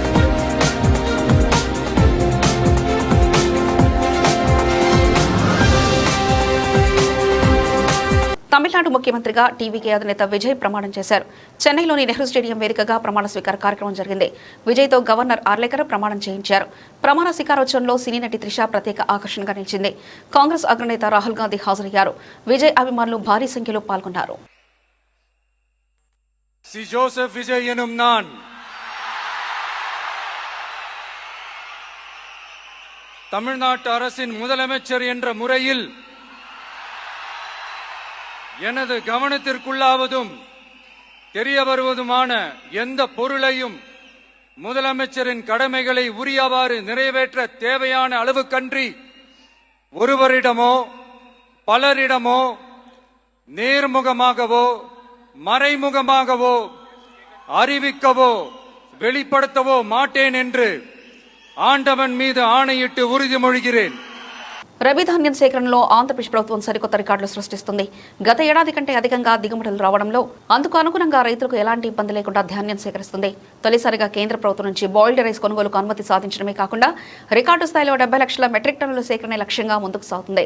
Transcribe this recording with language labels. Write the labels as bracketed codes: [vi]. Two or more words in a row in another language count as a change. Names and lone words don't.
[te] తమిళనాడు ముఖ్యమంత్రిగా టీవీకే అధినేత విజయ్ ప్రమాణం చేశారు. చెన్నైలోని నెహ్రూ స్టేడియం వేదికగా ప్రమాణ స్వీకార కార్యక్రమం జరిగింది. విజయ్తో గవర్నర్ ఆర్లేకర్ ప్రమాణం చేయించారు. ప్రమాణ స్వీకారోత్సవంలో సినీ నటి త్రిష ప్రత్యేక ఆకర్షణగా నిలిచింది. కాంగ్రెస్ అగ్రనేత రాహుల్ గాంధీ హాజరయ్యారు. విజయ్ అభిమానులు భారీ సంఖ్యలో పాల్గొన్నారు. [ta] ஜோசப் விஜய் எனும் நான் தமிழ்நாட்டு அரசின் முதலமைச்சர் என்ற முறையில் எனது கவனத்திற்குள்ளாவதும் தெரிய வருவதுமான எந்த பொருளையும் முதலமைச்சரின் கடமைகளை உரியவாறு நிறைவேற்ற தேவையான அளவுக்கன்றி ஒருவரிடமோ பலரிடமோ நேர்முகமாகவோ மறைமுகமாகவோ அறிவிக்கவோ வெளிப்படுத்தவோ மாட்டேன் என்று ஆண்டவன் மீது ஆணையிட்டு உறுதிமொழிகிறேன். [te] రబీ ధాన్యం సేకరణలో ఆంధ్రప్రదేశ్ ప్రభుత్వం సరికొత్త రికార్డులు సృష్టిస్తుంది. గత ఏడాది కంటే అధికంగా దిగుమతులు రావడంలో అందుకు అనుగుణంగా రైతులకు ఎలాంటి ఇబ్బంది లేకుండా ధాన్యం సేకరిస్తుంది. తొలిసారిగా కేంద్ర ప్రభుత్వం నుంచి బాయిల్డ్ రైస్ కొనుగోలుకు అనుమతి సాధించడమే కాకుండా రికార్డు స్థాయిలో 70 లక్షల మెట్రిక్ టన్నుల సేకరణ లక్ష్యంగా ముందుకు సాగుతుంది.